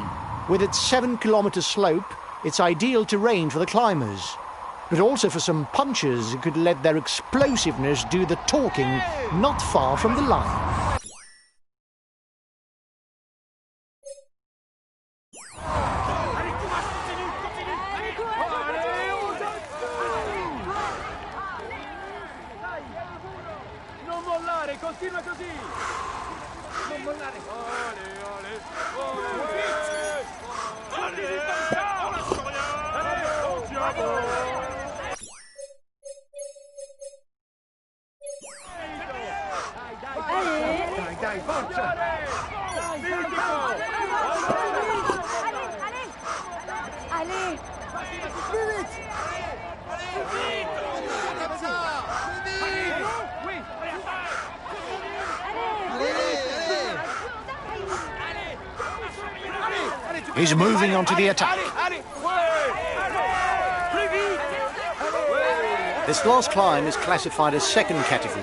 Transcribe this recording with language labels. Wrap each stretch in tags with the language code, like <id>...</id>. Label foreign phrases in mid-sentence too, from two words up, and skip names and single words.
<en>With its 7-kilometre slope, it's ideal terrain for the climbers, but also for some punchers who could let their explosiveness do the talking not far from the line.</en> <it>Non mollare, continua così. Non mollare. Dai, forza.</it> <fr>Allez. Plus vite.</fr> <en>He's moving on to the attack. This last climb is classified as second category.</en>